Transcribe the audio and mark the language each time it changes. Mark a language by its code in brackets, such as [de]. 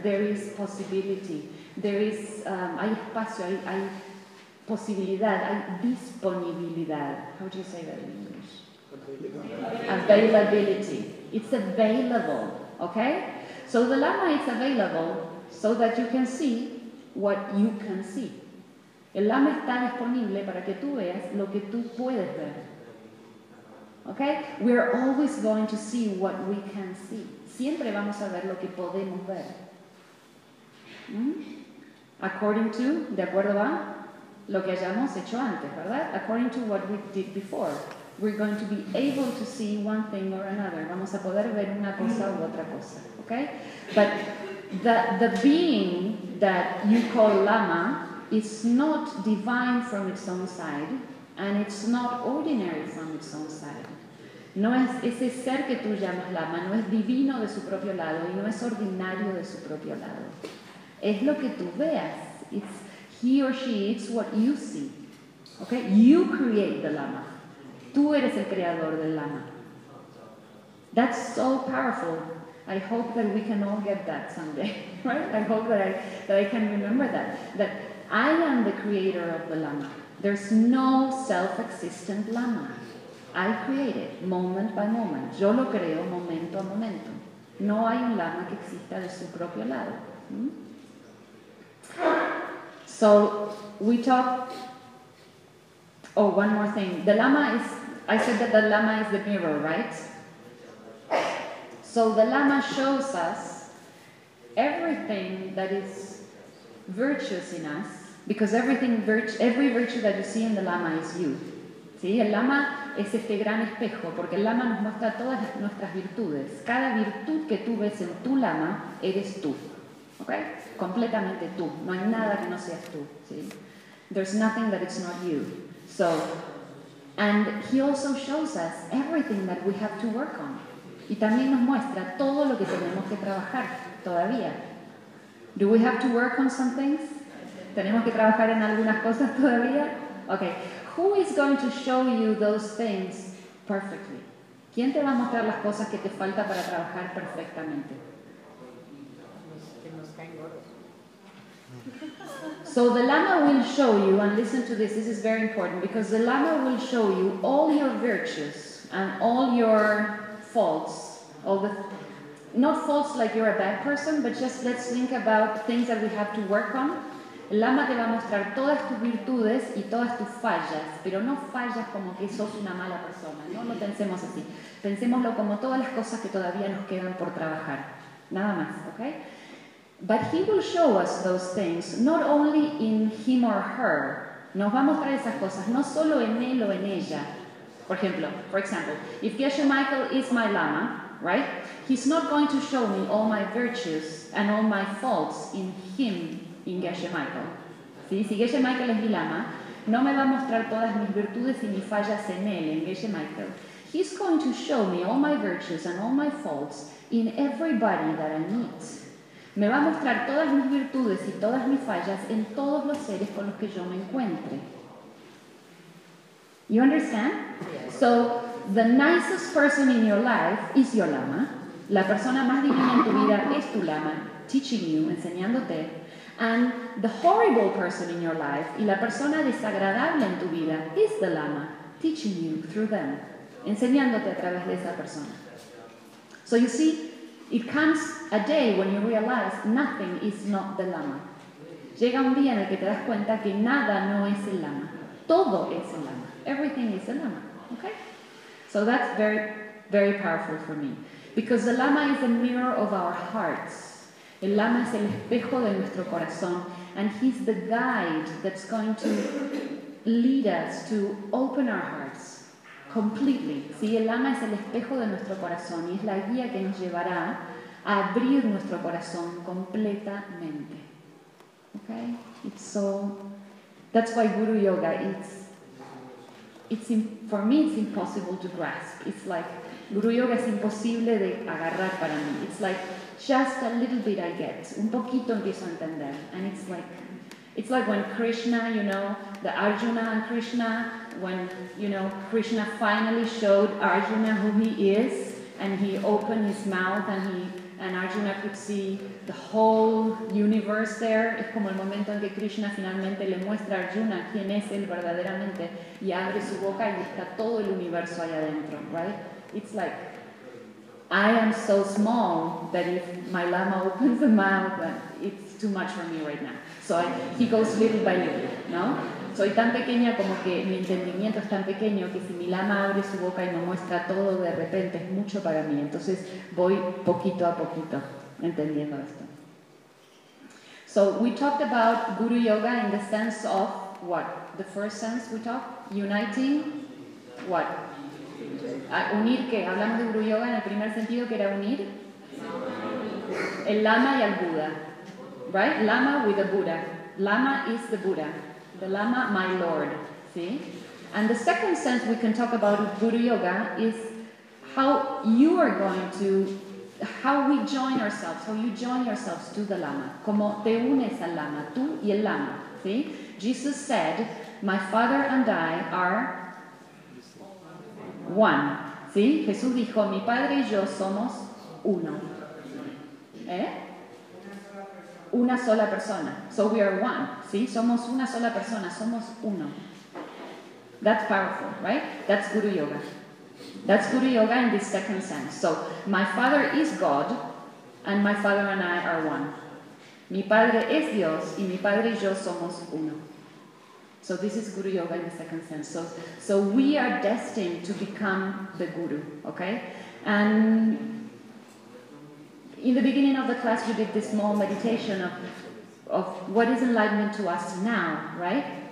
[en] There is possibility. There is, [es] hay espacio, hay posibilidad, hay disponibilidad. [en] How do you say that in English? Availability. It's available, okay? So the Lama is available so that you can see what you can see. [es] El Lama está disponible para que tú veas lo que tú puedes ver. [en] Okay? We're always going to see what we can see. [es] Siempre vamos a ver lo que podemos ver. [en] According to, [es] de acuerdo a lo que hayamos hecho antes, ¿verdad? [en] According to what we did before. We're going to be able to see one thing or another. [es] Vamos a poder ver una cosa u otra cosa. Okay? [en] But the being that you call Lama is not divine from its own side, and it's not ordinary from its own side. [es] No es ese ser que tú llamas Lama, no es divino de su propio lado y no es ordinario de su propio lado. Es lo que tú veas. [en] It's he or she, it's what you see. [es] Okay? [en] You create the Lama. [es] Tú eres el creador del Lama. [en] That's so powerful. I hope that we can all get that someday. Right? I hope that I can remember that. That I am the creator of the Lama. There's no self-existent Lama. I create it moment by moment. [es] Yo lo creo momento a momento. No hay un Lama que exista de su propio lado. [en] So we talk. Oh, one more thing. The Lama is, I said that the Lama is the mirror, right? So the Lama shows us everything that is virtuous in us, because every virtue that you see in the Lama is you. [es] ¿Sí? El Lama es este gran espejo, porque el Lama nos muestra todas nuestras virtudes. Cada virtud que tú ves en tu Lama eres tú. Okay? Completamente tú. No hay nada que no seas tú. ¿Sí? [en] There's nothing that it's not you. So, and he also shows us everything that we have to work on. [es] Y también nos muestra todo lo que tenemos que trabajar todavía. Do we have to work on some things? ¿Tenemos que trabajar en algunas cosas todavía? Okay. [en] Who is going to show you those things perfectly? [es] ¿Quién te va a mostrar las cosas que te falta para trabajar perfectamente? [en] So the Lama will show you, and listen to this, this is very important, because the Lama will show you all your virtues and all your faults, not faults like you're a bad person, but just let's think about things that we have to work on. [es] El Lama te va a mostrar todas tus virtudes y todas tus fallas, pero no fallas como que sos una mala persona, no pensemos así. Pensémoslo como todas las cosas que todavía nos quedan por trabajar. Nada más, okay? [en] But he will show us those things not only in him or her. [es] Nos va a mostrar esas cosas no solo en él o en ella. [en] For example, if Geshe Michael is my lama, right? He's not going to show me all my virtues and all my faults in him, in Geshe Michael. ¿Sí? [es] Si Geshe Michael es mi lama, no me va a mostrar todas mis virtudes y mis fallas en él, en Geshe Michael. [en] He's going to show me all my virtues and all my faults in everybody that I meet. [es] Me va a mostrar todas mis virtudes y todas mis fallas en todos los seres con los que yo me encuentre. [en] You understand? Yes. So, the nicest person in your life is your lama. [es] La persona más divina en tu vida es tu lama, [en] teaching you, [es] enseñándote. [en] And the horrible person in your life, [es] y la persona desagradable en tu vida, [en] is the lama, teaching you through them, [es] enseñándote a través de esa persona. [en] So you see, it comes a day when you realize nothing is not the lama. [es] Llega un día en el que te das cuenta que nada no es el lama. [en] Todo es el lama. Everything is the lama. Okay? So that's very, very powerful for me. Because the lama is a mirror of our hearts. [es] El lama es el espejo de nuestro corazón. [en] And he's the guide that's going to lead us to open our hearts. Completely. [es] Sí, el lama es el espejo de nuestro corazón y es la guía que nos llevará a abrir nuestro corazón completamente. [en] Okay? It's so. That's why Guru Yoga it's impossible to grasp. It's like [es] Guru Yoga es imposible de agarrar para mí. [en] It's like just a little bit I get. [es] Un poquito empiezo a entender. [en] And it's like when Krishna, you know, the Arjuna and Krishna, when, you know, Krishna finally showed Arjuna who he is, and he opened his mouth and Arjuna could see the whole universe there. [es] Es como el momento en que Krishna finalmente le muestra a Arjuna quién es él verdaderamente, y abre su boca y está todo el universo ahí adentro, right? [en] It's like, I am so small that if my lama opens the mouth, it's too much for me right now. So he goes little by little, no? [es] Soy tan pequeña como que mi entendimiento es tan pequeño que si mi lama abre su boca y me muestra todo de repente, es mucho para mí. Entonces voy poquito a poquito entendiendo esto. [en] So we talked about Guru Yoga in the sense of what? The first sense we talked? Uniting? What? [es] Unir, ¿qué? Hablamos de Guru Yoga en el primer sentido, que era unir el lama y al Buda. [en] Right? Lama with the Buddha. Lama is the Buddha. The lama, my lord. See? And the second sense we can talk about with Guru Yoga is how we join ourselves, how you join yourselves to the lama. [es] Como te unes al lama, tú y el lama. [en] See? Jesus said, my father and I are one. See? [es] Jesús dijo, mi padre y yo somos uno. ¿Eh? Una sola persona. [en] So we are one. [es] ¿Sí? Somos una sola persona. Somos uno. [en] That's powerful, right? That's Guru Yoga. That's Guru Yoga in this second sense. So, my father is God, and my father and I are one. [es] Mi padre es Dios, y mi padre y yo somos uno. [en] So this is Guru Yoga in the second sense. So we are destined to become the Guru, okay? And in the beginning of the class, we did this small meditation of what is enlightenment to us now, right?